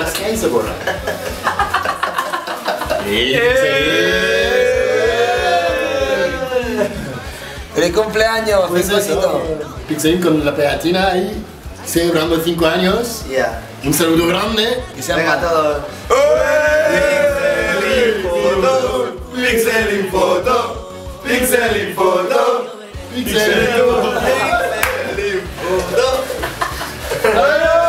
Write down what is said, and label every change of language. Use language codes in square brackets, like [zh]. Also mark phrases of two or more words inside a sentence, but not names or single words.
[es] y se borra. ¡Feliz cumpleaños! Pues eso, Pixelín con la pegatina ahí, celebrando 5 años. Yeah. Un saludo grande. Que sea Venga mal. todos. Pixelín foto, Pixelín foto, Pixelín foto. Pixelín foto.